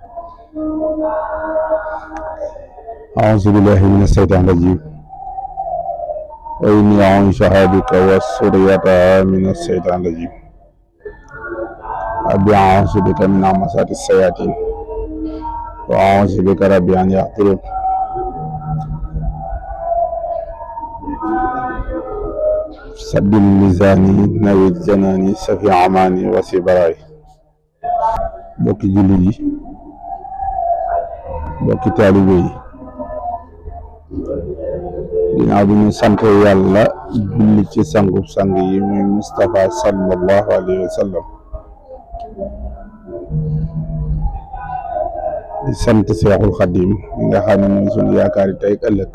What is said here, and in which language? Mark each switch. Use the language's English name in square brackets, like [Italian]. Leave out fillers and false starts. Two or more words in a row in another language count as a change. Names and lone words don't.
[Arabic] أعوذ بالله من الشيطان الرجيم وإني أعوذها بك وذريتها من الشيطان الرجيم ربي أعوذ بك من همزات الشياطين وأعوذ بك ربي أن يحضرون سبل لساني نوي الجناني سفي عماني وسي براي [Wolof] bokki jullit yi bokki taalibe yi ginnaaw bi ñu sant yàlla julli ci sangub sang yi muy Mustafa [Arabic] صلى الله عليه وسلم [Wolof] di sant Seexul Xadim mi nga xam ne mooy sunu yaakaari tey ak ëllëg.